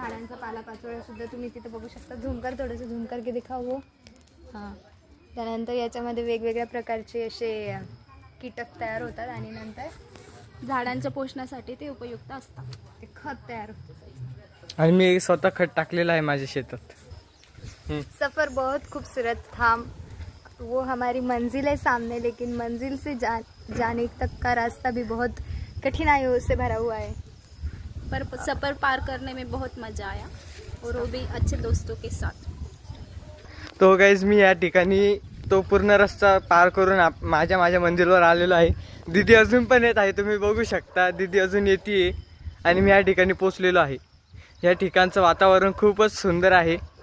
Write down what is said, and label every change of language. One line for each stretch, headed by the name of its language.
Marathi: झाडांचा पालापाचोळा सुद्धा तुम्ही तिथे बघू शकता. झुमकर थोडंसं
Hindi: झुमकर की दिखावं.
Marathi: हां, त्यानंतर याच्यामध्ये वेगवेगळ्या प्रकारचे असे कीटक तयार होतात आणि नंतर झाडांच्या पोषणासाठी ते उपयुक्त असतात. ते खत तयार होतं. आणि मी स्वतः खत टाकलेलं आहे माझ्या शेतात.
Hindi: सफ़र बहुत खूबसूरत था. वो हमारी मंजिल है सामने, लेकिन मंजिल से जाने तक का रास्ता भी बहुत कठिनाइयों से भरा हुआ है. पर सफ़र पार करने में बहुत मज़ा आया और वो भी अच्छे दोस्तों के साथ.
Marathi: तो गाईज मी या ठिकाणी तो पूर्ण रस्ता पार करून माझ्या मंदिरवर आलेलो आहे. दीदी अजून पण येत आहे, तुम्ही बघू शकता. दीदी अजून येते आणि मी या ठिकाणी पोचलेलो आहे. या ठिकाणचं वातावरण खूपच सुंदर आहे.